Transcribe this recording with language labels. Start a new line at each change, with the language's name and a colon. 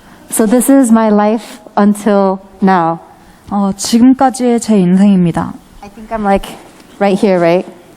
English: So this is my life until now.
Korean: 지금까지의 제 인생입니다.
English: I think I'm like right here, right?